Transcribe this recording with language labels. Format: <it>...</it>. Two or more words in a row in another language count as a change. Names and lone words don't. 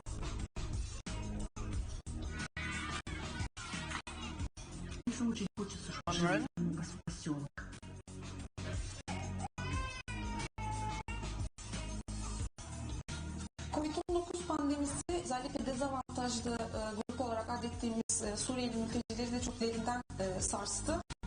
<ru>Очень хочется, чтобы жизнь вернулась в поселок.</ru> <tr>Covid-19 pandemisi özellikle dezavantajlı grup olarak adettiğimiz Suriyeli mültecileri de çok derinden sarstı.</tr>